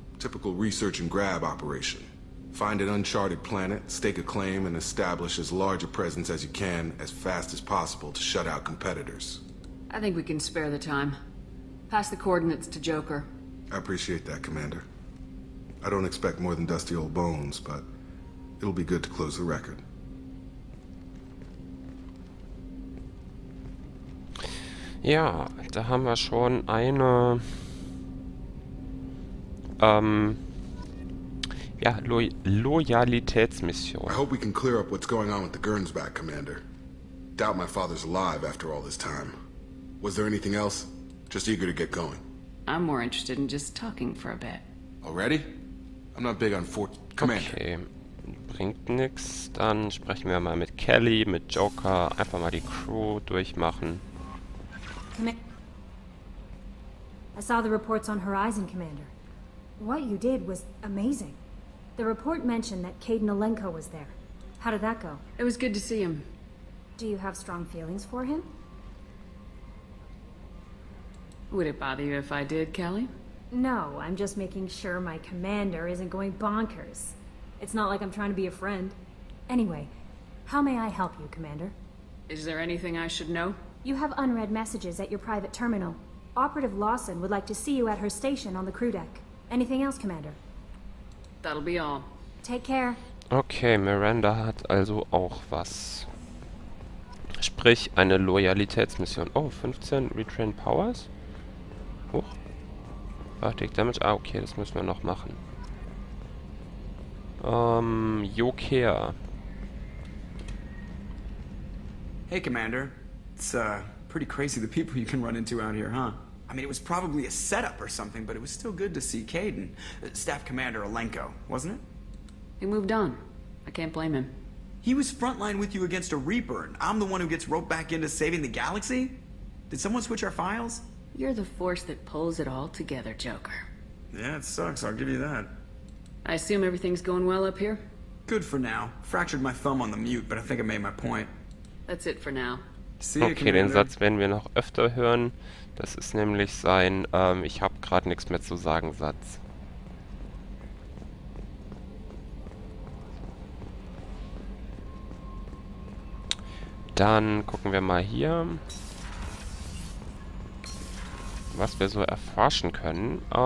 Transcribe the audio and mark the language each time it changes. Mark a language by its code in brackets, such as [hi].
[en] Typical research and grab operation. Find an uncharted planet, stake a claim, and establish as large a presence as you can as fast as possible to shut out competitors. I think we can spare the time. Pass the coordinates to Joker. I appreciate that, Commander. I don't expect more than dusty old bones, but it'll be good to close the record. [de] Ja, da haben wir schon eine ja, Loyalitätsmission. [en] I hope we can clear up what's going on with the Gernsback, Commander. Doubt my father's alive after all this time. Was there anything else? Just eager to get going. I'm more interested in just talking for a bit. Already? I'm not big on Commander. [de] Okay, bringt nix. Dann sprechen wir mal mit Kelly, mit Joker. Einfach mal die Crew durchmachen. [en] I saw the reports on Horizon, Commander. What you did was amazing. The report mentioned that Caden Alenko was there. How did that go? It was good to see him. Do you have strong feelings for him? Would it bother you if I did, Kelly? No, I'm just making sure my commander isn't going bonkers. It's not like I'm trying to be a friend. Anyway, how may I help you, Commander? Is there anything I should know? You have unread messages at your private terminal. Operative Lawson would like to see you at her station on the crew deck. Anything else, Commander? That'll be all. Take care. [de] Okay, Miranda hat also auch was. Sprich, eine Loyalitätsmission. [en] Oh, 15 Retrain Powers? Hoch. Arctic Damage. [de] Ah, okay, das müssen wir noch machen. [en] Joker. Hey, Commander. It's, pretty crazy the people you can run into out here, huh? I mean, it was probably a setup or something, but it was still good to see Caden. Staff Commander Alenko, wasn't it? He moved on. I can't blame him. He was frontline with you against a Reaper, and I'm the one who gets roped back into saving the galaxy? Did someone switch our files? You're the force that pulls it all together, Joker. Yeah, it sucks, I'll give you that. I assume everything's going well up here? Good for now. Fractured my thumb on the mute, but I think I made my point. That's it for now. See you, [de] Okay, den [en] Commander. [de] Satz werden wir noch öfter hören. Das ist nämlich sein ich habe gerade nichts mehr zu sagen Satz. Dann gucken wir mal hier, was wir so erforschen können.